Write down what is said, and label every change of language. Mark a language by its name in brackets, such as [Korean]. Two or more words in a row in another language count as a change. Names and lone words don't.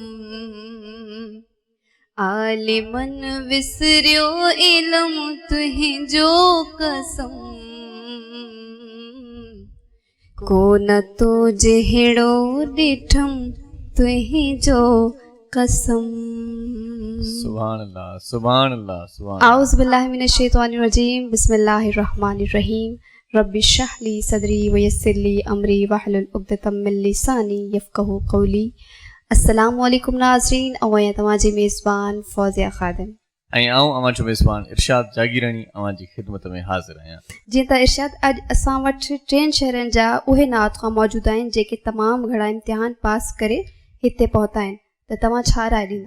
[Sindhi] आलिमन विसरियो इल्म तुहीं जो कसम को न तो जहिड़ो ॾिठम तुहीं जो कसम। [Arabic] سبحان الله سبحان الله سبحان. أعوذ بالله من الشيطان الرجيم بسم الله الرحمن الرحيم رب اشرح لي صدري ويسر لي أمري واحلل عقدة من لساني يفقهوا قولي. السلام عليكم [Sindhi] नाज़रीन, अवं तव्हांजी मेज़बान फौज़िया ख़ादिम ऐं आऊं अवां जो मेज़बान इरशाद जागीरानी अवां जी ख़िदमत में हाज़िर आहियां। जीअं त इरशाद अॼु असां वटि 3 शहरनि जा उहे नात ख़्वाह मौजूदु आहिनि जेके तमामु घणा इम्तिहान पास करे हिते पहुता आहिनि, त तव्हां छा राय ॾींदा?